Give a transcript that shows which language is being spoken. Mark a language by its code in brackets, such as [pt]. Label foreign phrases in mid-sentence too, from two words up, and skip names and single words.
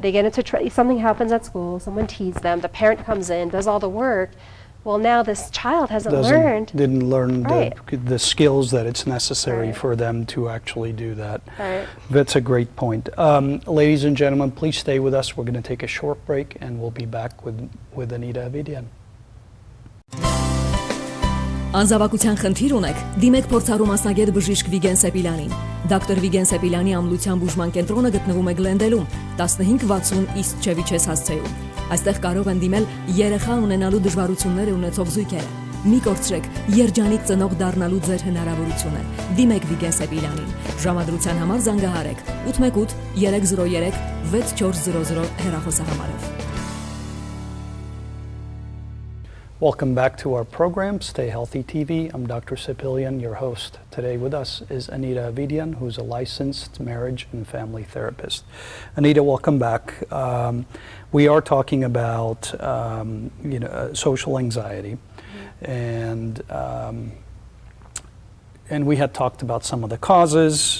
[en] They get into something happens at school, someone teases them, the parent comes in, does all the work. Well, now this child didn't learn the skills that it's necessary for them to actually do that. Right. That's a great point. Ladies and gentlemen, please stay with us. We're going to take a short break, and we'll be back with Anita Avedian. [hy] Անզավակության խնդիր ունեք, դիմեք փորձառու մասնագետ բժիշկ Վիգեն Սեպիլյանին։ Դոկտոր Վիգեն Սեպիլյանի ամլության բուժման կենտրոնը գտնվում է Գլենդելում, 1560 East Cheviches հասցեում։ Այստեղ կարող են դիմել երեխա ունենալու դժվարություններ ունեցող զույգերը։ Մի կորցրեք երջանիկ ծնող դառնալու ձեր հնարավորությունը։ Դիմեք Վիգեն Սեպիլյանին։ Ժամադրության համար զանգահարեք 818 303 6400 հեռախոսահամարով։ [en] Welcome back to our program, Stay Healthy TV. I'm Dr. Sepilian, your host. Today with us is Anita Avedian, who's a licensed marriage and family therapist. Anita, welcome back. We are talking about social anxiety, and we had talked about some of the causes.